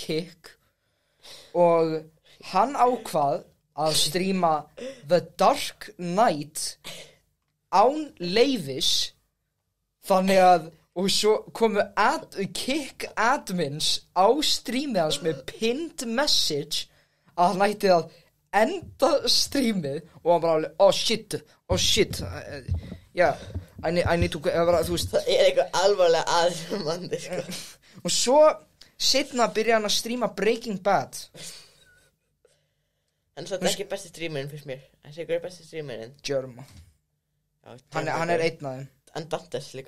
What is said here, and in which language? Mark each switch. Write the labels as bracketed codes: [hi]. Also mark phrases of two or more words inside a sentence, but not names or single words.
[is] Kick og hann ákvað að streama The Dark Knight án leyfis þannig að og svo komu Kick admins á streamið hans með [en] pinned message [is] að hann ætti að enda streamið og hann bara alveg [en] oh shit yeah, I need to [is] þú veist það er eitthvað alvarlega aðmandi sko. Og svo seinna byrja hann að streama Breaking Bad en svo þetta er ekki besti streamerinn fyrst mér en sér hver er besti streamerinn? Jerma hann er einn af þeim en Dantes líka